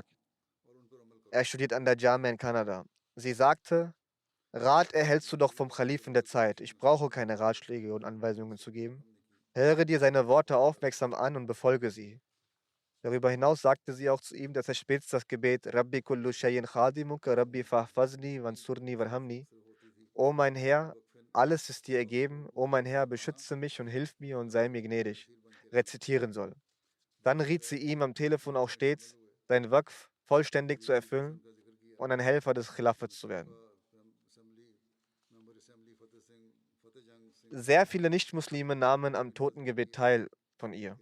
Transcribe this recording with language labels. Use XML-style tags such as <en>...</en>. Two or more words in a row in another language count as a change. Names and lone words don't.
<de>Er studiert an der Jamia in Kanada. Sie sagte, Rat erhältst du doch vom Kalifen der Zeit. Ich brauche keine Ratschläge und Anweisungen zu geben. Höre dir seine Worte aufmerksam an und befolge sie. Darüber hinaus sagte sie auch zu ihm, dass er stets das Gebet</de> <ar>رب كل شيء خادمك رب فاحفظني وانصرني وارحمني.</ar> <de>O mein Herr, alles ist dir ergeben. O mein Herr, beschütze mich und hilf mir und sei mir gnädig, rezitieren soll. Dann riet sie ihm am Telefon auch stets, sein Waqf vollständig zu erfüllen und ein Helfer des Khilafats zu werden. Sehr viele Nichtmuslime nahmen am Totengebet teil von ihr.</de>